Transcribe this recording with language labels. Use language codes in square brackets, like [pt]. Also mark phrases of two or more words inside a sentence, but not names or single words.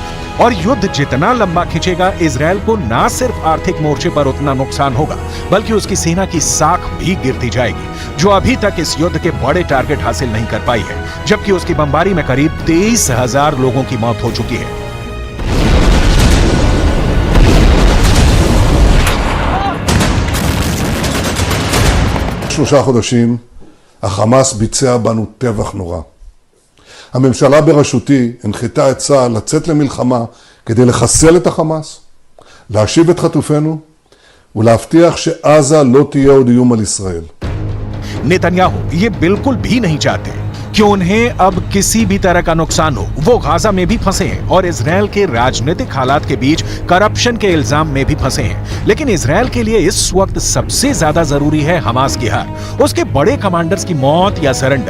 [hi] और युद्ध जितना लंबा खिंचेगा, इजरायल को ना सिर्फ आर्थिक मोर्चे पर उतना नुकसान होगा, बल्कि उसकी सेना की साख भी गिरती जाएगी, जो अभी तक इस युद्ध के बड़े टारगेट हासिल नहीं कर पाई है, जबकि उसकी बमबारी में करीब 23,000 लोगों की मौत हो चुकी है। [he] 3 חודשים החמאס ביצע בנו טבח נורא. הממשלה בראשותי הנחתה את צה"ל לצאת למלחמה כדי לחסל את החמאס, להשיב את חטופינו ולהבטיח שעזה לא תהיה עוד איום על ישראל. [hi] नेतन्याहू ये बिल्कुल भी नहीं चाहते कि उन्हें अब किसी भी तरह का नुकसान हो। वो गाजा में भी फंसे हैं और इजरायल के राजनीतिक हालात के बीच करप्शन के इल्जाम में भी फंसे हैं। लेकिन इजरायल के लिए इस वक्त सबसे ज्यादा जरूरी है हमास की हार, उसके बड़े कमांडर्स की मौत या सरेंडर।